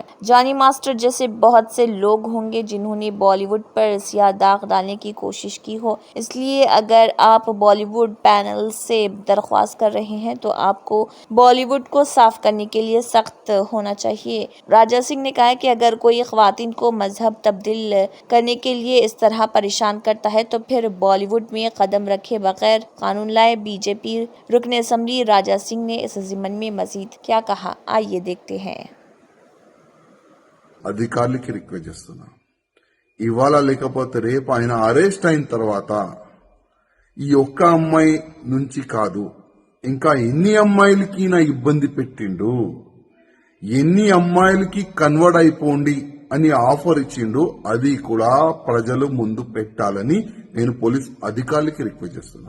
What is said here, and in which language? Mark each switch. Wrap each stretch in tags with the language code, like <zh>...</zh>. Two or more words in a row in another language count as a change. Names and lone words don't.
<ur>جانی ماسٹر جیسے بہت سے لوگ ہوں گے جنہوں نے بالی ووڈ پر سیاہ داغ ڈالنے کی کوشش کی ہو، اس لیے اگر آپ بالی ووڈ پینل سے درخواست کر رہے ہیں تو آپ کو بالی ووڈ کو صاف کرنے کے لیے سخت ہونا چاہیے۔ راجہ سنگھ نے کہا کہ اگر کوئی خواتین کو مذہب تبدیل کرنے کے لیے اس طرح پریشان کرتا ہے تو پھر بالی ووڈ میں قدم رکھے بغیر قانون لائے۔ بی جے پی رکن اسمبلی راجہ سنگھ نے اس ضمن میں مزید کیا کہا، آئیے دیکھتے ہیں۔</ur> <te>అధికారులకి రిక్వెస్ట్ చేస్తున్నా, ఇవాళ లేకపోతే రేపు ఆయన అరెస్ట్ అయిన తర్వాత ఈ ఒక్క అమ్మాయి నుంచి కాదు, ఇంకా ఎన్ని అమ్మాయిలకి నా ఇబ్బంది పెట్టిండు, ఎన్ని అమ్మాయిలకి కన్వర్ట్ అయిపోండి అని ఆఫర్ ఇచ్చిండు, అది కూడా ప్రజలు ముందు పెట్టాలని నేను పోలీస్ అధికారులకి రిక్వెస్ట్ చేస్తున్నా.</te>